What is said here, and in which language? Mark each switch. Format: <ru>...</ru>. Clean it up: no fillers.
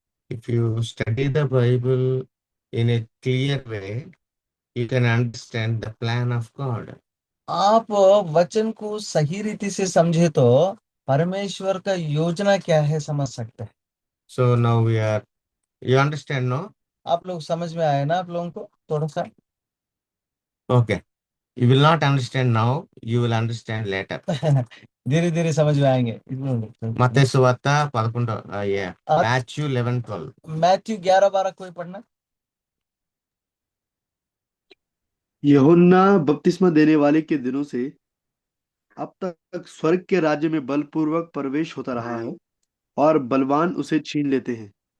<en>If you study the Bible in a clear way, you can understand the plan of God.</en> <hi>आप वचन को सही रीति से समझे तो परमेश्वर का योजना क्या है समझ सकते हैं।</hi> <en>So now you understand, no?</en> <hi>आप लोग समझ में आए ना आप लोगों को थोड़ा सा?</hi> <en>Okay. You will not understand now, you will understand later.</en> <hi>धीरे धीरे समझ में आएंगे।</hi> <te>మత్తయి సువార్త 11 Matthew 11:12.</te> <hi>मैथ्यू 11-12 कोई पढ़ना? यूहन्ना बपतिस्मा देने वाले के दिनों से अब तक स्वर्ग के राज्य में बलपूर्वक प्रवेश होता रहा है और बलवान उसे छीन लेते हैं।</hi>